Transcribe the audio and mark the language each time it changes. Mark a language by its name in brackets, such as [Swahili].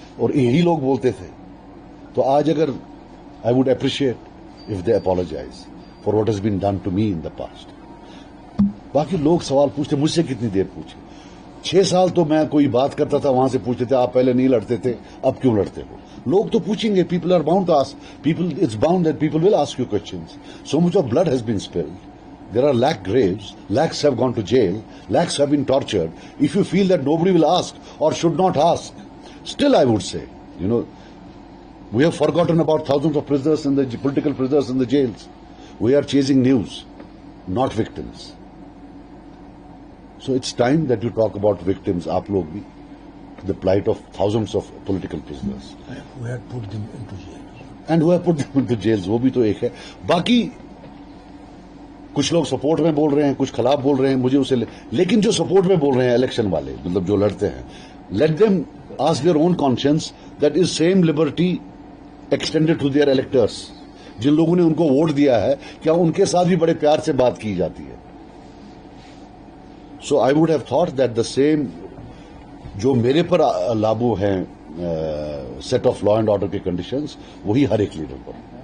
[Urdu] اور یہی لوگ بولتے تھے. تو آج اگر [English] I would appreciate if they apologize for what has been done to me in the past. [Urdu] باقی لوگ سوال پوچھتے, مجھ سے کتنی دیر پوچھے. 6 سال تو میں کوئی بات کرتا تھا, وہاں سے پوچھتے تھے آپ پہلے نہیں لڑتے تھے, اب کیوں لڑتے ہو. لوگ تو پوچھیں گے. [English] People are bound to ask. People it's bound that people will ask you questions. So much of blood has been spilled. There are lakh graves, lakhs have gone to jail, lakhs have been tortured. If you feel that nobody will ask or should not ask, still I would say, we have forgotten about thousands of prisoners and the political prisoners in the jails. We are chasing news, not victims. So it's time that you talk about victims, [Urdu] aap log bhi, [English] the plight of thousands of political prisoners. Who had put them into jail. And who have put them into jails, [Urdu] wo bhi to ek hai. Baki کچھ لوگ support میں بول رہے ہیں, کچھ خلاف بول رہے ہیں, مجھے اسے لیکن جو سپورٹ میں بول رہے ہیں الیکشن والے, مطلب جو لڑتے ہیں, [English] Let them ask their own conscience that is same liberty extended to their electors. [Urdu] جن لوگوں نے ان کو ووٹ دیا ہے, کیا ان کے ساتھ بھی بڑے پیار سے بات کی جاتی ہے؟ [English] so I would have thought that the same [Urdu] جو میرے پر لاگو ہیں set of law and order کے کنڈیشنز, وہی ہر ایک لیڈر پر.